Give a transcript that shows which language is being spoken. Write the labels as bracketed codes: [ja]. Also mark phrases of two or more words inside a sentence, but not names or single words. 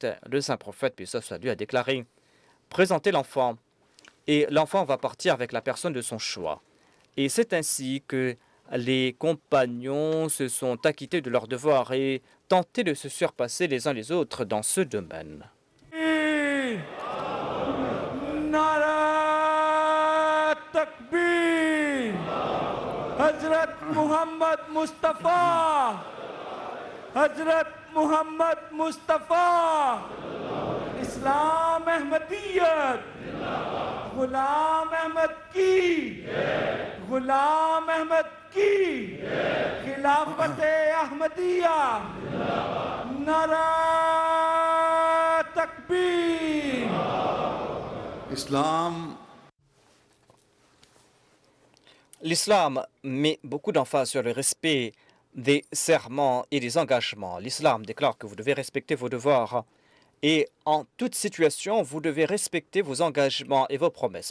[fr] Le saint prophète lui a déclaré: présentez l'enfant, et l'enfant va partir avec la personne de son choix. Et c'est ainsi que les compagnons se sont acquittés de leurs devoirs et tenté de se surpasser les uns les autres dans ce domaine. [ur] نعرہ تکبیر, Hazrat Muhammad Mustafa, حضرت محمد مصطفیٰ، اسلام احمدیت، غلام احمد کی، غلام احمد کی خلافت احمدیہ نعرہ تکبیر इस्लाम [fr] L'islam met beaucoup d'emphase sur le respect des serments et des engagements. L'islam déclare que vous devez respecter vos devoirs et en toute situation, vous devez respecter vos engagements et vos promesses.